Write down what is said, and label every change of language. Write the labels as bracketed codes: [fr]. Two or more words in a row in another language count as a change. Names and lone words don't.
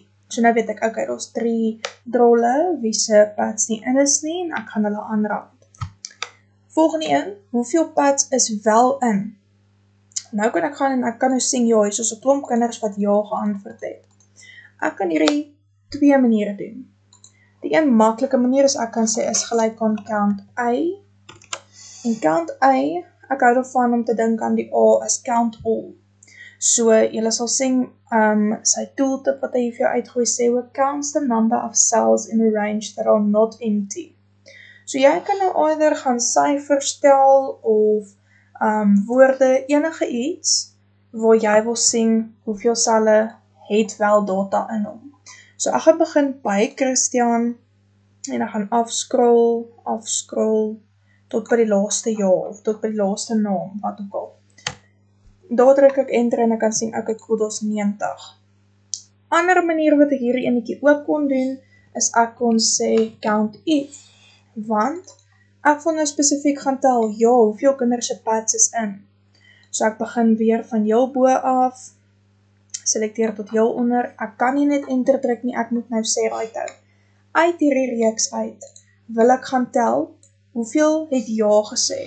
[af] So nou weet ek, ok, daar is 3 drolle, wie se pads nie in is nie, en ek gaan hulle aanraak. Volgende een, hoeveel pads is wel in? Nou kan ek gaan en ek kan nou sien, ja, hier is 'n klomp kinders wat ja geantwoord het. Ek kan hierdie 2 maniere doen. Die een maklike manier is ek kan sê is gelyk aan count A. En count A, ek hou daarvan om te dink aan die A as [en] count all. [af] So, julle sal sien, sy tooltip wat hy vir jou uitgooi sê ook [en] counts the number of cells in a range that are not empty. [af] So jy kan nou either gaan syfers tel of woorde, enige iets waar jy wil sien hoeveel selle het wel data in hom. So ek gaan begin by Christian en ek gaan afscroll tot by die laaste ja of tot by die laaste naam, wat ook al. Daar druk ek enter en ek kan sien, [en] ok, cool, [af] daar's 90. Ander manier wat ek hierdie enetjie ook kon doen, is ek kon sê count if, want ek wil nou spesifiek gaan tel, ja, hoeveel kinders se pads is in. So ek begin weer van heel bo af, selekteer tot heel onder, ek kan nie net enter druk nie, ek moet nou sê right hou. Uit hierdie reeks uit, wil ek gaan tel, hoeveel het ja gesê.